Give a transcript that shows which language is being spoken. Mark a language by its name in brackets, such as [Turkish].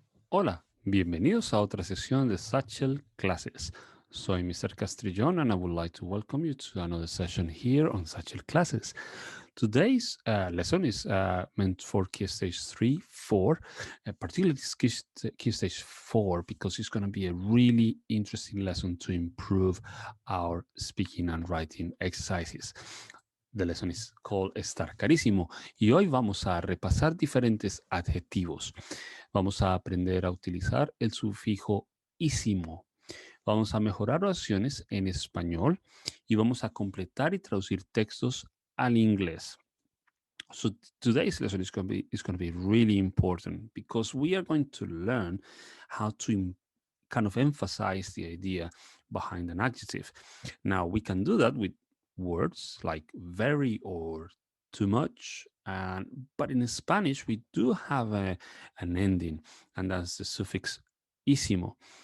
[Spanish] Hola, bienvenidos a otra sesión de Satchel Classes. Soy Mr. [English] Castrillón and I would like to welcome you to another session here on Satchel Classes. Today's lesson is meant for Key Stage 3, 4, particularly Key Stage 4 because it's going to be a really interesting lesson to improve our speaking and writing exercises. The lesson is called [Spanish] Estar Carísimo y hoy vamos a repasar diferentes adjetivos. Vamos a aprender a utilizar el sufijo ísimo. Vamos a mejorar oraciones en español y vamos a completar y traducir textos al inglés. [English] So today's lesson is going to be really important because we are going to learn how to kind of emphasize the idea behind an adjective. Now we can do that with words like very or too much, but in Spanish we do have an ending, and that's the suffix ísimo.